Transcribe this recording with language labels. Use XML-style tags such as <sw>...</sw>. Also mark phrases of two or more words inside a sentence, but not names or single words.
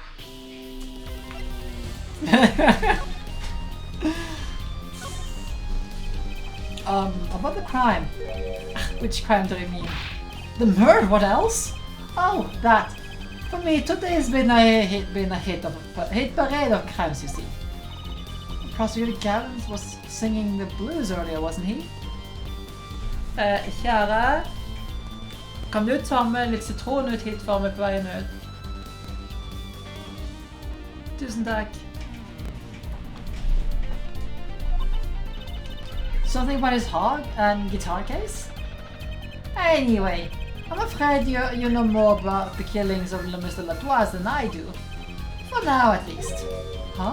<en>About the crime. Which crime do you mean? The murder, what else? Oh, that. For me, today's been a hit parade of crimes, you see. Prosecutor Gavin was singing the blues earlier, wasn't he?</en> <no>Kjære, kan du ta med litt sitron ut hit for meg på veien ut? Tusen takk.</no> <en>Something about his hog and guitar case? Anyway, I'm afraid you know more about the killings of Mr. Latois than I do. For now, at least. Huh?</en>